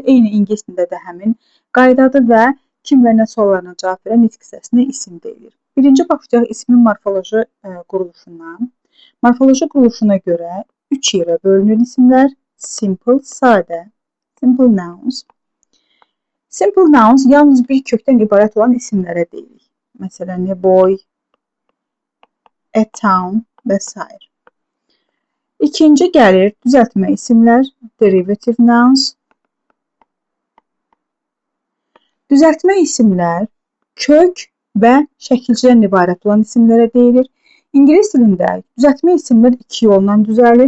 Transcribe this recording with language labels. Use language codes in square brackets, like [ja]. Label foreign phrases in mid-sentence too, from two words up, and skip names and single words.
[az] Eyni ingilis dilində də həmin qaydadır və kim və nə suallarına cavab verən nitq hissəsinə isim deyilir. Birinci başlayaq ismin morfoloji quruluşundan. Morfoloji quruluşuna görə 3 yerə bölünür isimlər. Simple, sadə, [en] simple nouns. Simple nouns [az] yalnız bir kökdən ibarət olan isimlərə deyilir. Məsələn, [en] a boy, a town və s. [az] İkinci gəlir düzəltmə isimlər, [en] derivative nouns. [az] Düzəltmə isimlər kök və şəkilçidən ibarət olan isimlərə deyilir. İngilis dilində düzəltmə isimlər 2 yolla düzəlir.